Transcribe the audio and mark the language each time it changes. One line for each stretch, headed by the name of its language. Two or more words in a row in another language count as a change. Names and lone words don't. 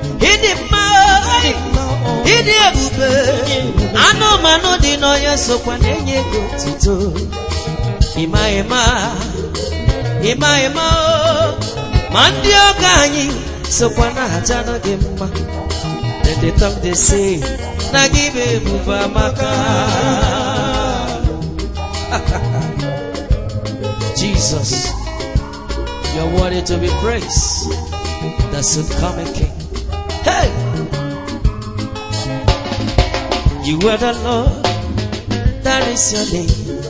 Igbo: Ị dị mma, ị dị ebube. Anụmanụ dị n'ọhịa sokwa na-enye gị otuto. Ịma, ịma, ịma, ịma, o. Ma ndị ọgọ anyị sokwa na-aja nụ gị mma.
English: Then they talk, they say,
Igbo: na gị bụ ebube amaka.
English: Jesus. You're worthy to be praised, the soon coming King. Hey! You are the Lord, that is your name.